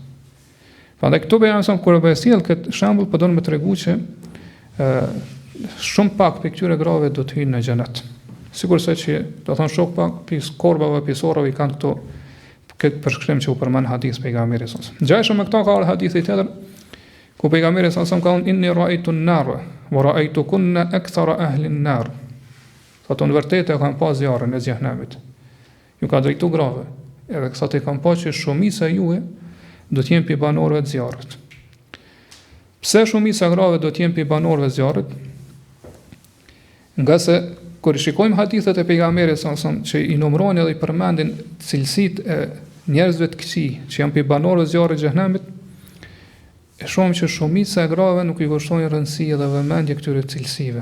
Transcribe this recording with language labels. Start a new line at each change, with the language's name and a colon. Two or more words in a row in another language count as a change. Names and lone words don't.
Albanian: Prandaj këtu bëjmë kur e sjell këtë shembull, po do të më tregu që shumë pak për këtyre grave do të hyjnë në xhenet. Sigurisht që do thonë shumë pak për korbave, për sorrave i kanë këto këtë përshkrim që u përmend hadith pejgamberit
Arabic: صلى الله عليه وسلم.
Albanian: Ngjashëm me këto ka hadithi tjetër ku pejgamberi
Arabic: صلى الله عليه وسلم
Albanian: ka thonë
Arabic: إني رأيت النار ورأيتكن أكثر أهل النار.
Albanian: Thotë në vërtetë e kanë pas zjarrin e xhenemit. Ju ka drejtu grave, edhe kësaj e kanë pas që shumica e juve do të jenë pi banorëve të zjarrit. Pse shumica grave do të jenë pi banorëve të zjarrit? Nga se kur i shikojmë hadithet e pejgamberit
Arabic: صلى الله عليه وسلم
Albanian: që i numërojnë edhe i përmendin cilësitë e njerëzve të këqij që janë pi banorëve të zjarrit të xhenemit, e shohim që shumica e grave nuk i kushtojnë rëndësi edhe vëmendje këtyre cilësive.